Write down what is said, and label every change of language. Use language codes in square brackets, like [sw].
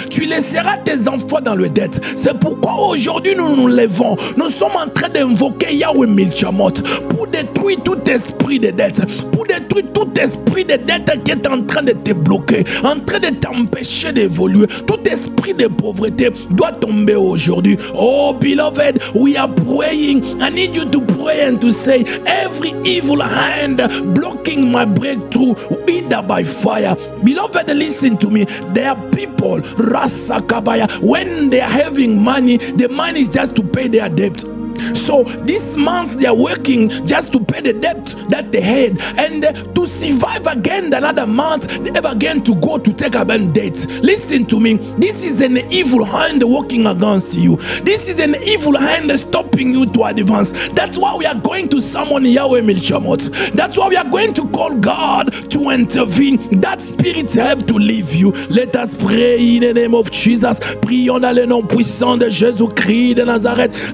[fr] Tu laisseras tes enfants dans le dette. C'est pourquoi aujourd'hui nous nous levons. Nous sommes en train d'invoquer Yahweh Milchamot pour détruire tout esprit de dette. Pour détruire tout esprit de dette qui est en train de te bloquer, en train de t'empêcher d'évoluer. Tout esprit de pauvreté doit tomber aujourd'hui. [en] Oh beloved, we are praying. I need you to pray and to say, every evil hand blocking my breakthrough, either by fire. Beloved, listen to me. There are people, Rasakabaya, when they are having money, the money is just to pay their debt. So this month they are working just to pay the debt that they had, and to survive again another month they have again to go to take a debt. Listen to me, this is an evil hand working against you. This is an evil hand stopping you to advance. That's why we are going to summon Yahweh Milchamot. That's why we are going to call God to intervene. That spirit have to leave you. Let us pray in the name of Jesus. [fr] Prions dans le nom puissant de Jésus-Christ de Nazareth.